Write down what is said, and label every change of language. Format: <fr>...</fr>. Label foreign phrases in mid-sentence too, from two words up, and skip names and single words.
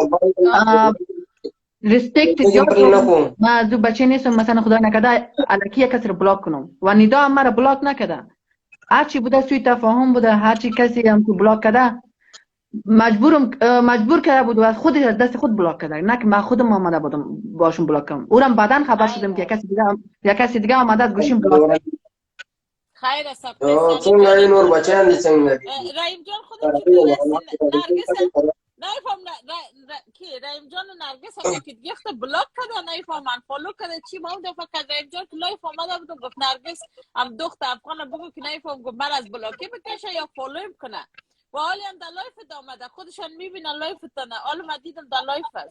<fa>ریسپکت زیاد ما از دو بچه نیستم مثلا خدا نکرده الکی یک کسی رو بلاک کنم و ندا هم مرا بلاک نکرده هرچی بوده سوی تفاهم بوده هرچی کسی هم که بلاک کرده مجبور کرده بود و از خود دست خود بلاک کرده نه که من خودم آمده بودم باشم بلاک کنم اونم بعداً خبر شدم که یک کسی دیگه آمده از گوشیم بلاک کرد خیر است</fa> <ps>څنګه یې نور بچیان دي څنګه دي</ps> <fa>رحیم جان خودت چطور هستی نرگس نفهم کی رحیم جان و نرگس هم که دیگه بلاک کرده نفهم من فالو کرده چی ما اون دفعه که رحیم جان که لایف آمده بودم گفت نرگس هم دخت افغان بگو که نفهم گفت من از بلاکی بکشه یا فالو کنه و حالی هم در لایف آمده خودشان میبینن لایف تنه حالا من دیدم در لایف هست</fa>